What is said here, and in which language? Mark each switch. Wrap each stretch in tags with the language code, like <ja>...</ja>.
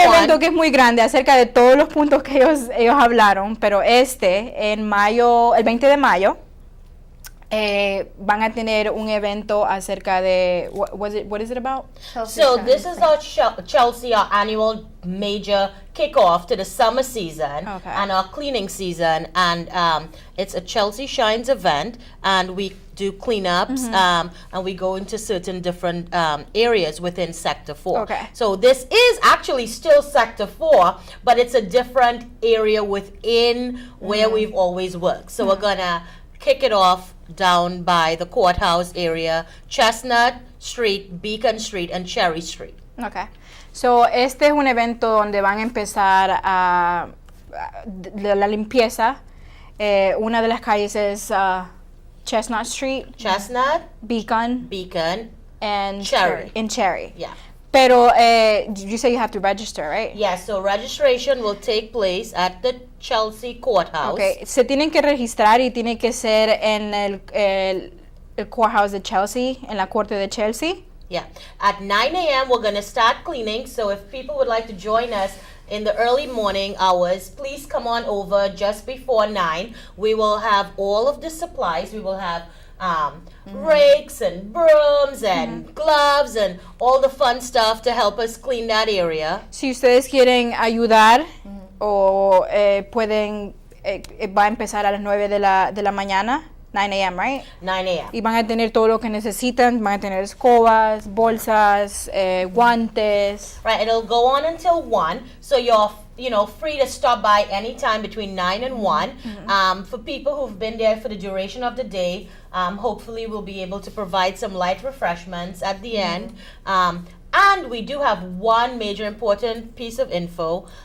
<es>evento que es muy grande acerca de todos los puntos que ellos hablaron, pero en mayo, el 20 de mayo, van a tener un evento acerca de,</es> <en>what is it about? Chelsea So Shines. this is our Chelsea, our annual major kickoff to the summer season Okay. and our cleaning season, and it's a Chelsea Shines event, and we do cleanups, and we go into certain different areas within Sector 4. Okay. So this is actually still Sector 4, but it's a different area within where we've always worked. So we're gonna kick it off down by the courthouse area, Chestnut Street, Beacon Street, and Cherry Street. Okay.</en> <es>So, este es un evento donde van a empezar la limpieza. Una de las calles es Chestnut Street, Chestnut,</es> <en>Beacon, and Cherry. In Cherry. Yeah.</en> <es>Pero</es> <en>you say you have to register, right? Yeah, so registration will take place at the Chelsea Courthouse. Okay.</en> <es>Se tienen que registrar y tiene que ser en el courthouse de Chelsea, en la corte de Chelsea.</es> <en>Yeah. At 9 a.m., we're going to start cleaning. So if people would like to join us in the early morning hours, please come on over just before 9. We will have all of the supplies. We will have rakes and brooms and gloves and all the fun stuff to help us clean that area.</en> <es>Si ustedes quieren ayudar o pueden, va a empezar a las 9 de la mañana, 9 a.m.,</es> <en>right? 9 a.m.</en> <es>Y van a tener todo lo que necesitan, van a tener escobas, bolsas, guantes.</es> <en>Right, it'll go on until 1, so you're free to stop by anytime between 9 and 1. For people who've been there for the duration of the day, hopefully we'll be able to provide some light refreshments at the end. And we do have one major important piece of info.</en>